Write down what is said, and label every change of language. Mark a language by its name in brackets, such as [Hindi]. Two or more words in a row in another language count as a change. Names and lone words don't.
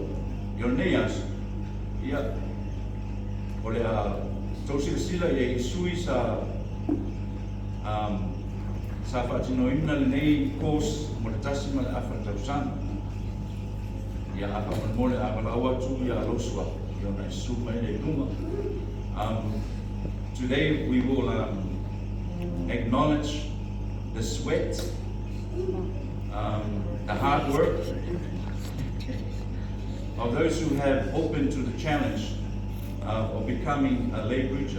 [Samoan] I o nei asu, ia, o le a tausila ia i sui sa whaatinoina le nei kos mo le tasi ma le awha tausana. Ia apa mo le awala atu ia alosua, i o nei suma i le lunga. [English] Today we will acknowledge the sweat, the hard work of those who have opened to the challenge of becoming a lay preacher.